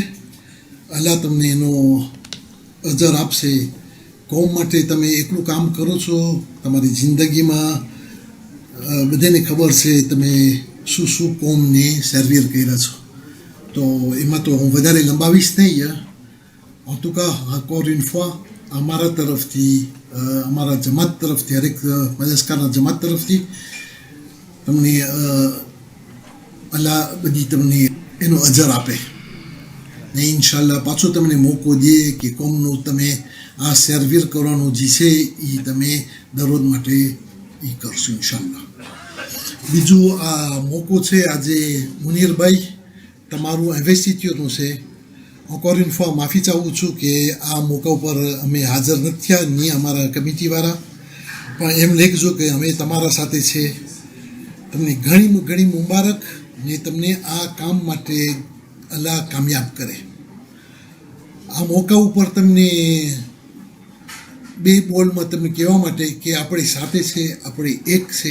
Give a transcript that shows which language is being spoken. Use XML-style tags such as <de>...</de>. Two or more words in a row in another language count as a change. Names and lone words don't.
<gu>અલ્લાહ તમને એનો અજર આપશે. કોમ માટે તમે એટલું કામ કરો છો. તમારી જિંદગીમાં બધાને ખબર છે તમે શું શું કોમને સર્વિર કર્યા છો. તો એમાં તો હું વધારે લંબાવીશ નહીં.</gu> <fr>en tout cas encore une fois</fr> <gu>અમારા તરફથી, અમારા જમાત તરફથી, હરેક મદરસાના જમાત તરફથી તમને અલ્લાહ બધી તમને એનો અજર આપે ને ઇન્શાલ્લાહ પાછો તમને મોકો દે કે કોમનું તમે આ સર્વિર કરવાનું જે છે એ તમે દરરોજ માટે એ કરશો ઇન્શાલ્લાહ. બીજું આ મોકો છે આજે મુનીરભાઈ તમારું ઇન્વેસ્ટિટ્યુટનું છે.</gu> <fr>encore une fois</fr> <gu>માફી ચાહું છું કે આ મોકા ઉપર અમે હાજર નથી થયા નહીં અમારા કમિટીવાળા, પણ એમ લેખજો કે અમે તમારા સાથે છે. તમને ઘણી ઘણી મુબારક ને તમને આ કામ માટે અલ્લાહ કામયાબ કરે. આ મોકા ઉપર તમને બે બોલમાં તમને કહેવા માટે કે આપણી સાથે છે, આપણે એક છે.</gu>